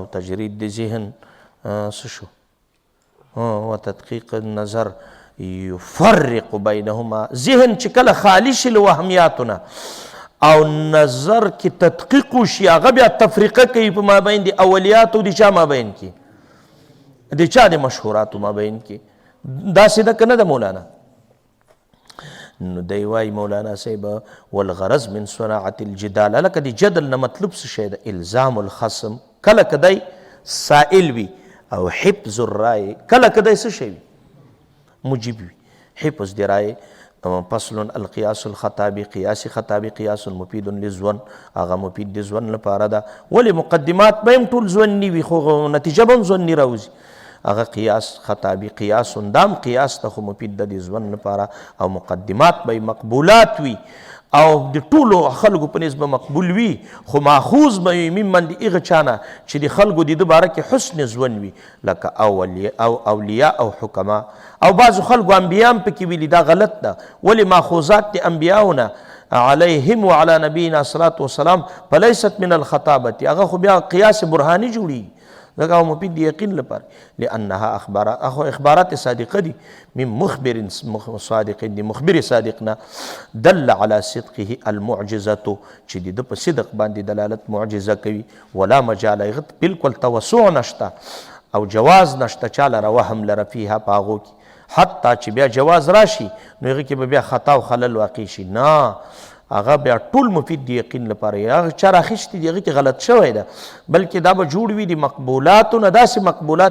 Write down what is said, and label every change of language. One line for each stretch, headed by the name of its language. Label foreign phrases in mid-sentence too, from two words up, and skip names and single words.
Pashto: تجرید د ذهن څه شو
Arabic: و تدقیق النظر یفرق بینهما
Pashto: ذهن چې کله خالی شي له وهمیاتونه او نظر کې تدقیق وشي هغه بیا تفریقه کوي په مابین د اولیاتو د چا مابین کې د چا د مشهوراتو مابین کې داسې ده که نه ده مولانا نو دی وایي مولانا صاحب
Arabic: والغرض من صناعة الجدال
Pashto: لکه د جدل نه مطلب څه شی ده
Arabic: الزام الخصم
Pashto: کله که دی سائل وي او
Arabic: حفظ الرای
Pashto: کله که دی څه شی وي مجیب وي حفظ د رای
Arabic: فصل القياس الخطابي قياس خطابي قياس مفيد للظن
Pashto: هغه مفید د ظن لپاره ده ولې مقدمات به هم ټول ظني وي خو نتیجه به هم ظني راوځي هغه قیاس خطابي قیاس دام قیاس ته خو مفید د دې ځوان لپاره او مقدمات به مقبولات وي او د ټولو خلکو په نسبه مقبول وي خو ماخوذ به وي ممن د هغه چا نه چې د خلکو د ده باره کې حسن ځوان وي لکه اولیا او حکما او بعضو خلکو انبیا هم پکې ویلي دا غلط ده ولې ماخوذات د انبیاونه
Arabic: علیهم وعلى نبینا صلات وسلام فلیست من الخطابة
Pashto: هغه خو بیا قیاس برهاني جوړي ځکه او مفید د یقین لپاره
Arabic: لانها اخبارات صادقه
Pashto: دي
Arabic: من مخبر صادق
Pashto: دي مخبر صادقنا
Arabic: دل على صدقه المعجزه
Pashto: چې د په صدق باندې دلالت معجزه کوي
Arabic: ولا مجال
Pashto: بالکل توسع نشته او جواز نشته چاله وهم لره فيها پاغو کی حتی چې بیا جواز راشي نو هغه کې به بیا خطا او خلل واقع شي نه هغه بیا ټول مفید دی یقین لپاره هغه چا راخیستې دي هغه کې غلط شوی ده بلکې دا به جوړ وي د مقبولاتو نه داسې مقبولات